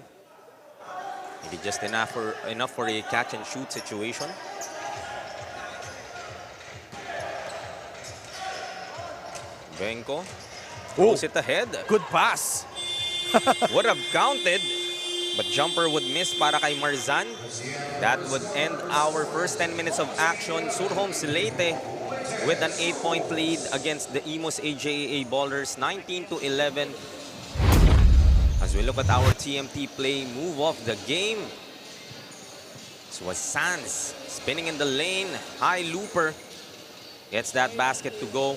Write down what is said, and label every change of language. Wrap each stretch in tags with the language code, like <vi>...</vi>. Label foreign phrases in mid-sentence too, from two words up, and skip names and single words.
<en>Maybe just enough for a catch and shoot situation. Benko throws it ahead. Good pass. Would have counted, but jumper would miss</en> <tl>para kay</tl> <en>Marzan. That would end our first 10 minutes of action. Surhomes Leyte with an 8-point lead against the Imus AJAA Ballers, 19 to 11. As we look at our TMT play move of the game, this was Sanz spinning in the lane, high looper, gets that basket to go.</en>